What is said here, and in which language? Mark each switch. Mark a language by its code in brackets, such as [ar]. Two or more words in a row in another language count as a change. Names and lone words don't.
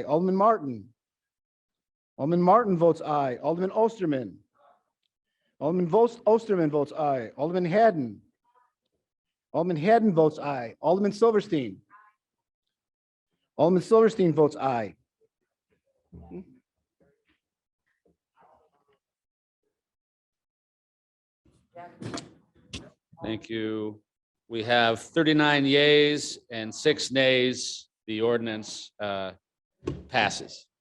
[en] Alderman Martin. Alderman Martin votes aye. Alderman Osterman. Alderman Osterman votes aye. Alderman Haddon. Alderman Haddon votes aye. Alderman Silverstein. Alderman Silverstein votes aye. Thank you. We have 39 yeas and 6 nays. The ordinance passes.